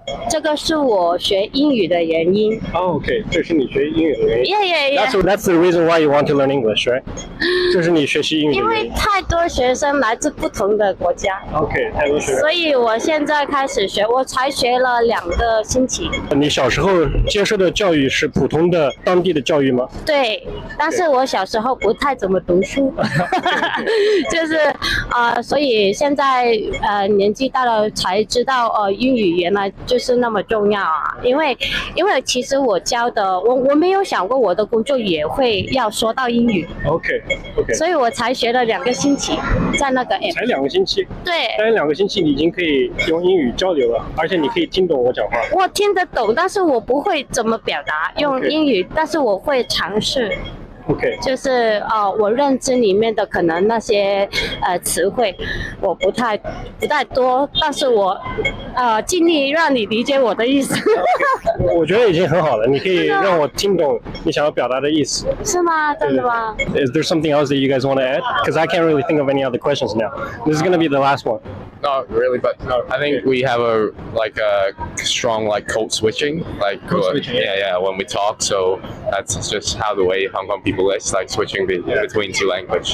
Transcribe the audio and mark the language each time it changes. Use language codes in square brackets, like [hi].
[zh] 这个是我学英语的原因。 Okay， 这是你学英语的原因。 [en] Yeah. That's the reason why you want to learn English, right？ [zh] 这是你学习英语的原因。因为太多学生来自不同的国家。 Okay， 太多学生。所以我现在开始学，我才学了2个星期。你小时候接受的教育是普通的当地的教育吗？对，但是我小时候不太怎么读书，就是所以现在年纪大了才知道英语原来就是那么重要啊！因为其实我教的我没有想过我的工作也会要说到英语。 [en] OK， [zh] 所以我才学了2个星期，在那个 app。才2个星期？对。但是2个星期你已经可以用英语交流了，而且你可以听懂我讲话。我听得懂，但是我不会怎么表达用英语，但是我会尝试。 [en] OK， [zh] 就是我认知里面的可能那些词汇我不太多，但是我尽力让你理解我的意思。我觉得已经很好了，你可以让我听懂你想要表达的意思。是吗？真的吗？ [en] Is there something else that you guys want to add? Because I can't really think of any other questions now. This is going to be the last one. Not really, but I think we have a strong code switching, yeah, when we talk. So that's just how the way Hong Kong people is, switching between 2 languages.